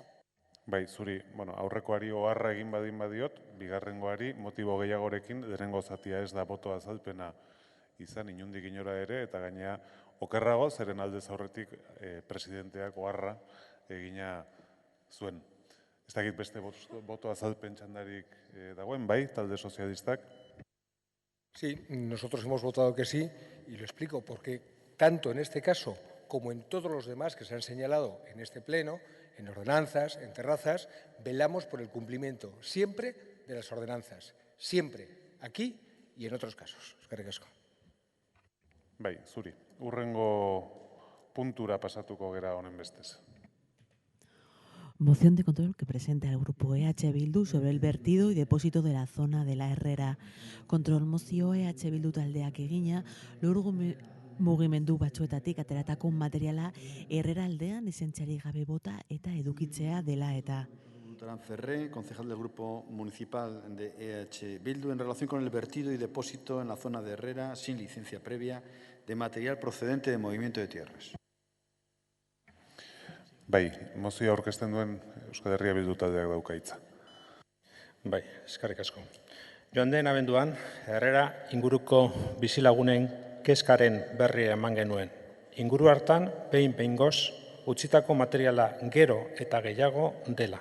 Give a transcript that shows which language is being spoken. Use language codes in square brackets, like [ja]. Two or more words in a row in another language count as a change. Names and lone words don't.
[eu] Bai, zuri, aurrekoari oharra egin badiot, bigarrengoari motibo gehiagorekin, lehenengo zatia ez da boto azalpena izan inondik inora ere, eta gainea okerrago, zeren aldez aurretik presidenteak oharra egina zuen. Ez dakit beste boto azalpen txandarik dagoen, bai, talde sozialistak? [es] Sí, nosotros hemos votado que sí y lo explico porque tanto en este caso como en todos los demás que se han señalado en este pleno, en ordenanzas, en terrazas, velamos por el cumplimiento siempre de las ordenanzas, siempre, aquí y en otros casos. [eu] Eskerrik asko. Bai, zuri. Hurrengo puntura pasatuko gera honen bestez. [es] Moción de control que presenta el grupo EH Bildu sobre el vertido y depósito de la zona de la Herrera. [eu] Kontrol mozio EH Bildu taldeak egina, lur mugimendu batzuetatik ateratako materiala Herrera aldean esentziarik gabe bota eta edukitzea dela eta. [es] Tarán Ferré, concejal del Grupo Municipal de EH Bildu, en relación con el vertido y depósito en la zona de Herrera, sin licencia previa, de material procedente de movimiento de tierras. [eu] Bai, mozioa aurkezten duen Euskal Herria Bildu taldeak dauka hitza. Bai, eskerrik asko. Joan den abenduan, Herrera inguruko bizilagunen kezkaren berri eman genuen. Inguru hartan, behin-behingoz, utzitako materiala gero eta gehiago dela.